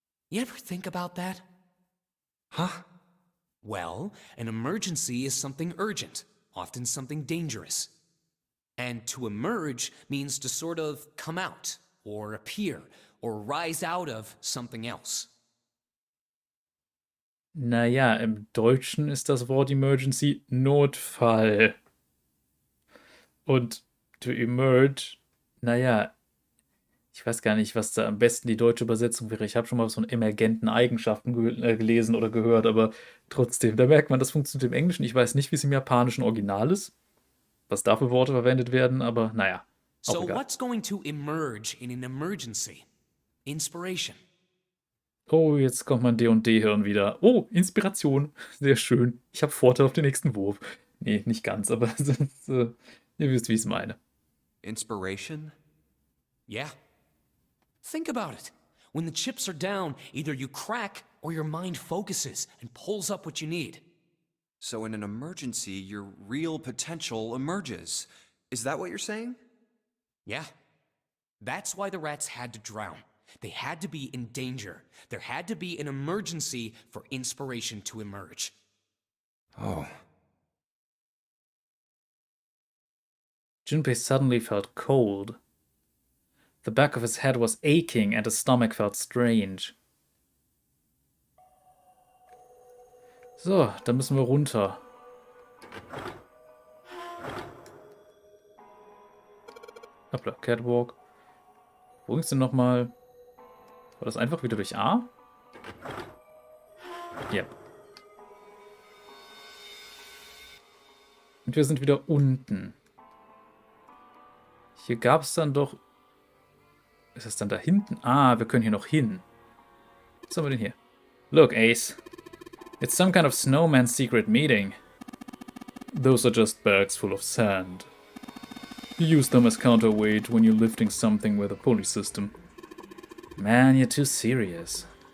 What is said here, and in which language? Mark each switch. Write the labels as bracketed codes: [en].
[en] You ever think about that? Huh? Well, an emergency is something urgent, often something dangerous. And to emerge means to sort of come out, or appear, or rise out of something else. [de] Naja, im Deutschen ist das Wort Emergency Notfall. Und to emerge, naja, ich weiß gar nicht, was da am besten die deutsche Übersetzung wäre. Ich habe schon mal von emergenten Eigenschaften gelesen oder gehört, aber trotzdem, da merkt man, das funktioniert im Englischen. Ich weiß nicht, wie es im japanischen Original ist, was da für Worte verwendet werden, aber naja, auch [en] So [de] egal. [en] what's going to emerge in an emergency? Inspiration. [de] Oh, jetzt kommt mein D&D-Hirn wieder. Oh, Inspiration. Sehr schön. Ich habe Vorteil auf den nächsten Wurf. Nee, nicht ganz, aber ihr wisst, wie ich es meine. [en] Inspiration? Yeah. Think about it. When the chips are down, either you crack or your mind focuses and pulls up what you need. So in an emergency, your real potential emerges. Is that what you're saying? Yeah. That's why the rats had to drown. They had to be in danger. There had to be an emergency for inspiration to emerge. Oh. Junpei suddenly felt cold. The back of his head was aching and his stomach felt strange. [de] So, dann müssen wir runter. Hoppla, Catwalk. Wo ging's denn nochmal? War das einfach wieder durch A? Ja. Und wir sind wieder unten. Hier gab es dann doch... Ist das dann da hinten? Ah, wir können hier noch hin. Was haben wir denn hier? [en] Look, Ace. It's some kind of snowman's secret meeting. Those are just bags full of sand. You use them as counterweight when you're lifting something with a pulley system. Man, you're too serious.